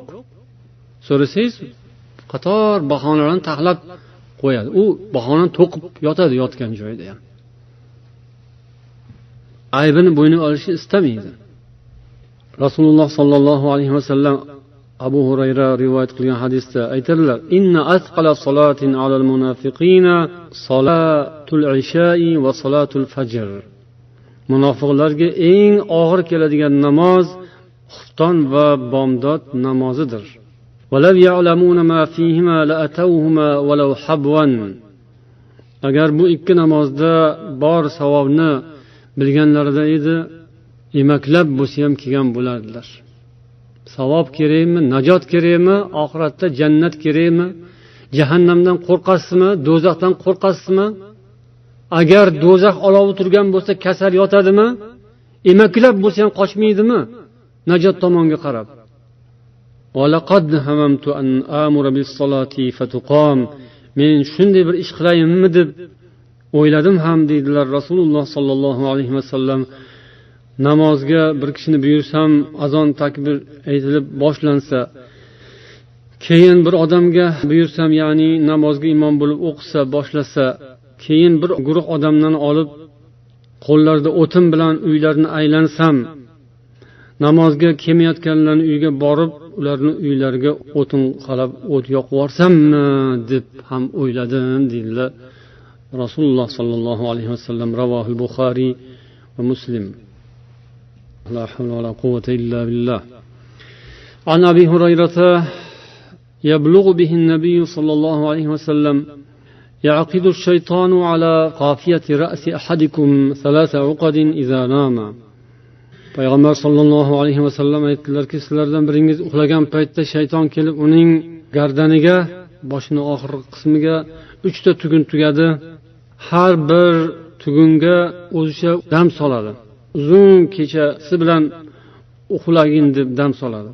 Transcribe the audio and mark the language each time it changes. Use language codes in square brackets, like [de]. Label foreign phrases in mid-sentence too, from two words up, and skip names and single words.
[uz] So'rasangiz, qator bahonalarni taxlab qo'yadi. U bahonani to'qib yotadi yotgan joyida ham. Aybini bo'yniga olishni istamaydi. Rasululloh [ar] صلى الله عليه وسلم [uz] Abu Hurayra rivoyat qilgan hadisda aytadilar: [ar] "إن أثقل صلاة على المنافقين صلاة العشاء وصلاة الفجر." [uz] Munofiqlarga eng og'ir keladigan namoz xufton va bomdod namozidir. [ar] وَلَوْ يَعْلَمُونَ مَا فِيهِمَا لَأَتَوْهُمَا وَلَوْ حَبْوًا. [uz] Agar bu ikki namozda bor savobni bilganlarida edi, emaklab bo'lsa ham kelgan bo'lardilar. Savob kerakmi, najot kerakmi, oxiratda jannat kerakmi, jahannamdan qo'rqasizmi, do'zaxdan qo'rqasizmi? Agar do'zax olovi turgan bo'lsa kasal yotadimi? Emaklab bo'lsa ham qochmaydimi? Najot tomonga qarab. [ar] وَلَقَدْ هَمَمْتُ أَنْ آمُرَ بِالصَّلَاةِ فَتُقَامَ. [uz] Men shunday bir ish qilayimmi deb o'yladim ham deydilar Rasululloh [ar] صلى الله عليه وسلم. [uz] Namozga bir kishini buyursam, azon takbir aytilib boshlansa, keyin bir odamga buyursam, ya'ni namozga imom bo'lib o'qisa, boshlasa, keyin bir guruh odamlarni olib qo'llarida o'tin bilan uylarini aylansam, namozga kelmayotganlarning uyiga borib, ularning uylariga o'tin qalab o't yoqib yorsammi deb ham o'yladim deydilar Rasululloh [ar] صلى الله عليه وسلم. رواه البخاري ومسلم. لا حول ولا قوة إلا بالله. عن أبي هريرة يبلغ به النبي صلى الله عليه وسلم يعقد الشيطان على قافية رأس أحدكم ثلاث عقد إذا نام. [uz] Payg'ambar [ar] صلى الله عليه وسلم [uz] aytdilarki, sizlardan biringiz uxlagan paytda shayton kelib uning gardaniga, boshining oxirgi qismiga 3 ta tugun tugadi. Har bir tugunga o'zicha dam soladi. Uzun kechasi bilan uxlagin deb dam soladi.